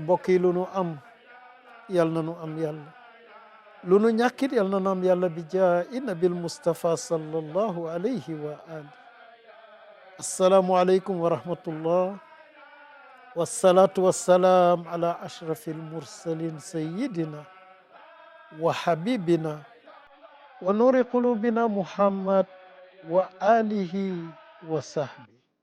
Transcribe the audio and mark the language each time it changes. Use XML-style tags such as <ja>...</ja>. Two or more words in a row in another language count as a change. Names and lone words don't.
<wo>mbokk yi lu nu am yal na nu am yàlla, lu nu ñàkkit yal na nu am yàlla</wo> <ar>بجاه النبي المصطفى صلى الله عليه وآله. السلام عليكم ورحمة الله والصلاة والسلام على أشرف المرسلين سيدنا وحبيبنا ونور قلوبنا محمد وآله وصحبه.</ar>